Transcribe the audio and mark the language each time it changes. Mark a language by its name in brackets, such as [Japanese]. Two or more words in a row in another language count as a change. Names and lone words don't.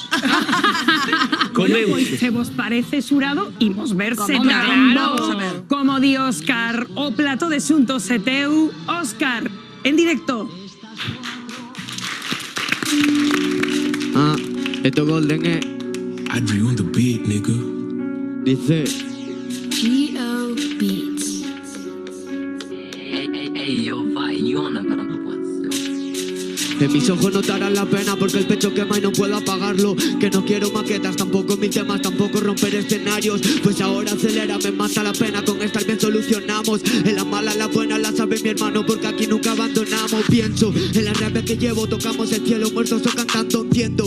[Galician] Bueno, pois se vos parece, xurado, imos verse claro. Como di Óscar, o plato de xuntos é teu. Óscar, en directo. Esto Golden é... [English] I'd be on the beat, nigga. [Spanish] Dice... G.O. Beats. [English] Yo, you on the [Spanish] En mis ojos notarán la pena porque el pecho quema y no puedo apagarlo. Que no quiero maquetas, tampoco mis temas, tampoco romper escenarios. Pues ahora acelera, me mata la pena, con esta bien solucionamos. En la mala, la buena, la sabe mi hermano, porque aquí nunca abandonamos. Pienso en la rabia que llevo, tocamos el cielo, muertos o cantando, entiendo.